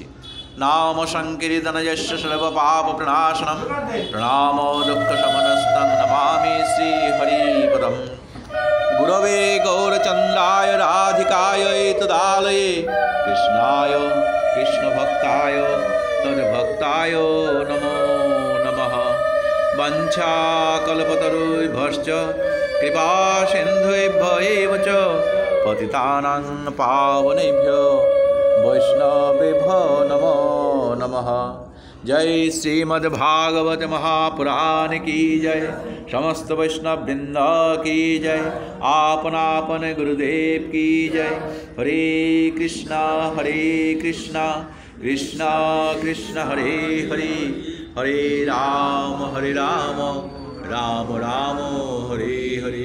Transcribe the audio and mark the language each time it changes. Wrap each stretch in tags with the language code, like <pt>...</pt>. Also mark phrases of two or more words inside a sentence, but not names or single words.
<sa>নাম সংকীর্তনযস্য সর্ব পাপ প্রণাশনম প্রণামো দুঃখ শমনস্তং নমামি শ্রী হরিপদম। গুরবে গৌরচন্দ্রায় রাধিকায় তদালয়ে কৃষ্ণায় কৃষ্ণভক্তায় তদ্ভক্তায় নমো নমঃ। বঞ্ছাকল্পতরুভ্যশ্চ কৃপা সিন্ধুভ্য এব চ পতিতানাং পাবনেভ্যো বৈষ্ণবেভ্যো নমো নমঃ।</sa> <hi>जय श्रीमद्भागवत महापुराण की जय, समस्त वैष्णव वृंद की जय, आपन आपन गुरुदेव की जय।</hi> <sa>हरे कृष्णा कृष्णा कृष्ण हरे हरे, हरे राम राम राम हरे हरे।</sa>